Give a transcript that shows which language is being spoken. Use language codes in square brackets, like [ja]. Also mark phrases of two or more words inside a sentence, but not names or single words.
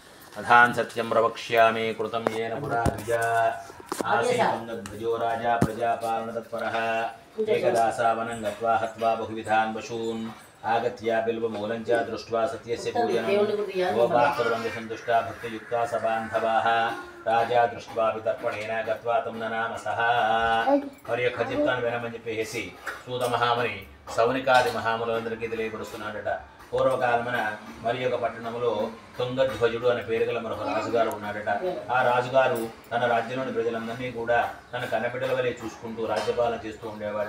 [sa] अथान् सत्यं प्रवक्ष्यामि कृतं येन पुरा द्विजा आसीत् राजा प्रजापालनतत्परः एकदा सा वनं गत्वा हत्वा बहुविधान् पशून् आगत्य बिल्वमूलं च दृष्ट्वा सत्यस्य पूजनं गोपाः कुर्वन्ति सन्तुष्टा भक्तियुक्ता स बान्धवाः राजा दृष्ट्वा वितर्पणेन गत्वा तं ननाम सः [te] మరి యొక్క చెప్తాను వినమని చెప్పేసి సూత మహాముని సౌనికాది మహాములందరికీ తెలియపరుస్తున్నాడట. పూర్వకాలమున మరి యొక్క పట్టణంలో తుంగధ్వజుడు అనే పేరు గల మరొక రాజుగారు ఉన్నాడట. ఆ రాజుగారు తన రాజ్యంలోని ప్రజలందరినీ కూడా తన కన్నబిడ్డల వలె చూసుకుంటూ రాజ్యపాలన చేస్తూ ఉండేవాడట.